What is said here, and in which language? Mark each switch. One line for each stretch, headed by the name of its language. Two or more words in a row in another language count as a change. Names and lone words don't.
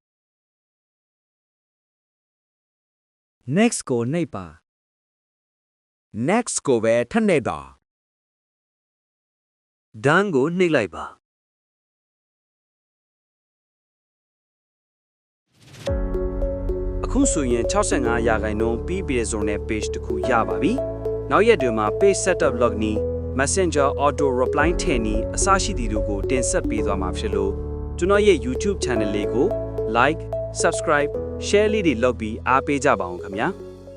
Burmese: next ကိုနှိပ်ပါ next ကိုပဲထပ်နှိပ်တော့ done ကိုနှိပ်လိုက်ပါအခု ဆိုရင်65ရာခိုင်နှုန်းပြီးပြီဆိုတဲ့ page တစ်ခုရပါပြီနောက်ရက်တွေမှာ
English: page setup
Burmese: log နီး
English: messenger auto reply
Burmese: ထည့်နီးအစရှိသည်တို့ကိုတင်ဆက်ပေးသွားမှာဖြစ်လို့ကျွန်တော်ရဲ့ YouTube channel လေးကို
English: like subscribe share
Burmese: လေးတွေလုပ်ပြီးအားပေးကြပါအောင်ခင်ဗျာ